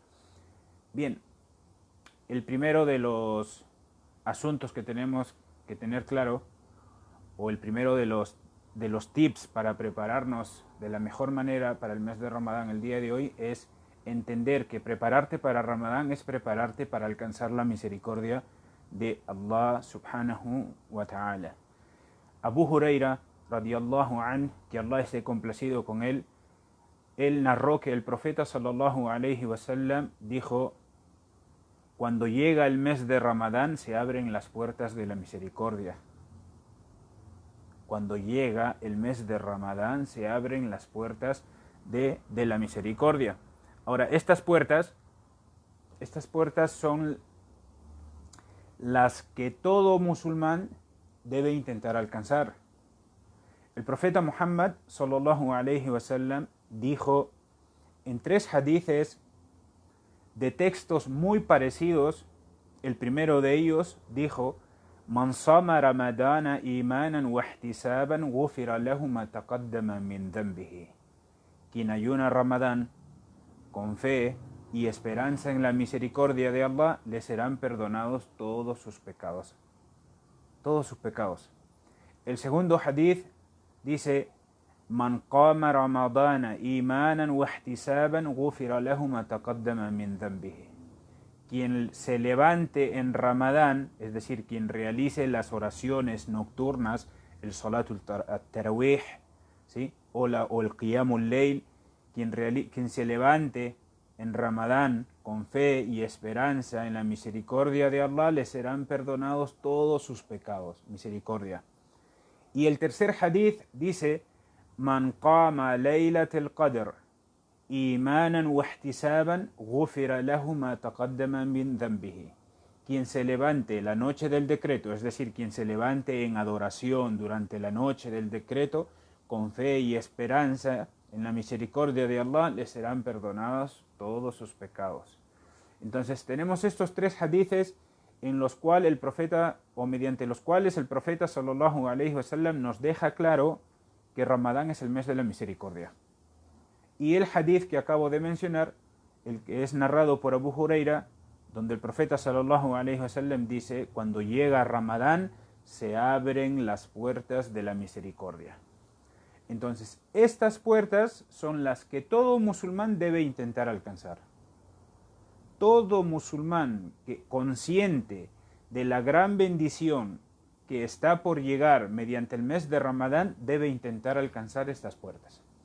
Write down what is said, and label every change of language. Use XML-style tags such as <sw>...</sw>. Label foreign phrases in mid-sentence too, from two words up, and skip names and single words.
<es>Bien, el primero de los asuntos que tenemos que tener claro, o el primero de los tips para prepararnos de la mejor manera para el mes de Ramadán el día de hoy, es entender que prepararte para Ramadán es prepararte para alcanzar la misericordia de Allah</es> <ar>سبحانه وتعالى.</ar> <es>Abu Huraira</es> <ar>رضي الله عنه,</ar> <es>que Allah esté complacido con él narró que el profeta</es> <ar>صلى الله عليه وسلم</ar> <es>dijo: cuando llega el mes de Ramadán se abren las puertas de la misericordia. Cuando llega el mes de Ramadán se abren las puertas de la misericordia. Ahora, estas puertas son las que todo musulmán debe intentar alcanzar. El profeta Muhammad</es> <ar>صلى الله عليه وسلم</ar> <es>dijo en 3 hadices de textos muy parecidos. El primero de ellos dijo:</es> <ar>من صام رمضان إيمانا واحتسابا غفر له ما تقدم من ذنبه.</ar> <es>Quien ayuna Ramadán con fe y esperanza en la misericordia de Allah, le serán perdonados todos sus pecados. Todos sus pecados. El segundo hadith dice:</es> <ar>من قام رمضان إيمانا واحتسابا غفر له ما تقدم من ذنبه.</ar> <es>Quien se levante en Ramadán, es decir, quien realice las oraciones nocturnas, el</es> <ar>صلاة التراويح,</ar> <es>¿sí? o el</es> <ar>قيام الليل,</ar> <es>quien se levante en Ramadán con fe y esperanza en la misericordia de Allah, le serán perdonados todos sus pecados. Misericordia. Y el tercer hadith dice:</es> <ar>من قام ليلة القدر إيمانا واحتسابا غفر له ما تقدم من ذنبه.</ar> <es>Quien se levante la noche del decreto, es decir, quien se levante en adoración durante la noche del decreto, con fe y esperanza en la misericordia de Allah, le serán perdonados todos sus pecados. Entonces tenemos estos 3 hadices en los cuales el profeta, o mediante los cuales el profeta</es> <ar>صلى الله عليه وسلم</ar> <es>nos deja claro que Ramadán es el mes de la misericordia. Y el hadith que acabo de mencionar, el que es narrado por Abu Huraira, donde el profeta</es> <ar>صلى الله عليه وسلم</ar> <es>dice: cuando llega Ramadán se abren las puertas de la misericordia. Entonces, estas puertas son las que todo musulmán debe intentar alcanzar. Todo musulmán que consciente de la gran bendición que está por llegar mediante el mes de Ramadán debe intentar alcanzar estas puertas.</es>